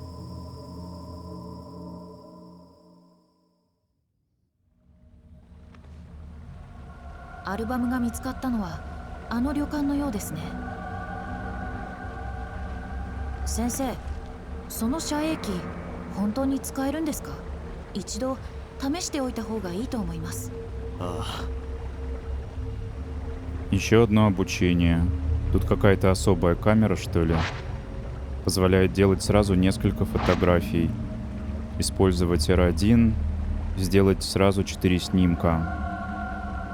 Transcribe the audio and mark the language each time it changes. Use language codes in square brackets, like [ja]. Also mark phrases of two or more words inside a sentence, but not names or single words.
[ja] アルバムが見つかったのはあの旅館のようですね。先生、その遮影機本当に使えるんですか？一度試しておいた方がいいと思います。ああ。 [ru] Еще одно обучение. Тут какая-то особая камера, что ли? Позволяет делать сразу несколько фотографий. Использовать R1, сделать сразу 4 снимка.